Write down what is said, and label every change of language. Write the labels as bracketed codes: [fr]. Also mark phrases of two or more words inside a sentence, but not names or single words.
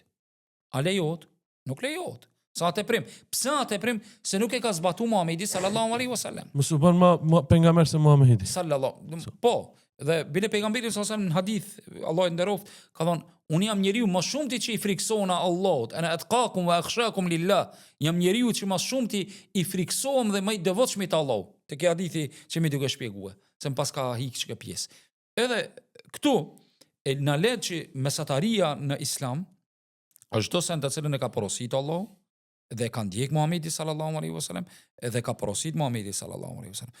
[sq] A lejohet? Nuk lejohet. Sa teprim. Pse teprim? Se nuk e ka zbatuar Muhamedi [ar] صلى الله عليه وسلم. [sq] Mos u bën më pejgamber se Muhamedi. Sallallahu. Po, dhe bile pejgamberi [ar] صلى الله عليه وسلم [sq] në hadith, Allah e nderoft, ka thonë, unë jam njeriu më shumti që i friksohen Allahut, [ar] أنا أتقاكم وأخشاكم لله. [sq] Jam njeriu që më shumti i friksohem dhe më i devotshëm te Allahu. Te ke hadithi që më duke shpjeguar, se pas ka hiq çka pjesë. Edhe këtu na le që mesataria në Islam është çdo sen të cilën e ka porositur Allahu dhe ka ndjek Muhamedi [ar] صلى الله عليه وسلم [sq] dhe ka porosit Muhamedi [ar] صلى الله عليه وسلم.